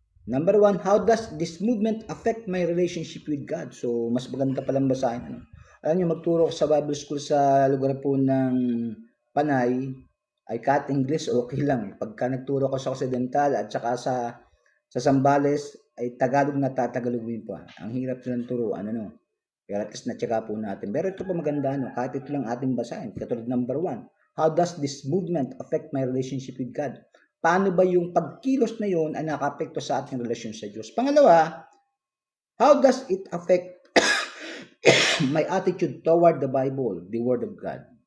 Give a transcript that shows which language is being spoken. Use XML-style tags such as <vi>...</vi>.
<en>Number 1, how does this movement affect my relationship with God?</en> <tl>So, mas maganda palang basahin. Alam niyo, magturo ko sa Bible School sa lugar po ng Panay, ay kahit English, okay lang. Pagka nagturo ko sa Occidental at saka sa Zambales, ay Tagalog na tatagalogin pa. Ang hirap silang turuan, Pero at least na-check po natin. Pero ito po maganda, kahit ito lang ating basahin.</tl> <en>Katulad number 1, how does this movement affect my relationship with God?</en> <tl>Paano ba yung pagkilos na yun ay nakapekto sa ating relasyon sa Diyos?</tl> <en>Pangalawa, how does it affect my attitude toward the Bible, the Word of God?</en>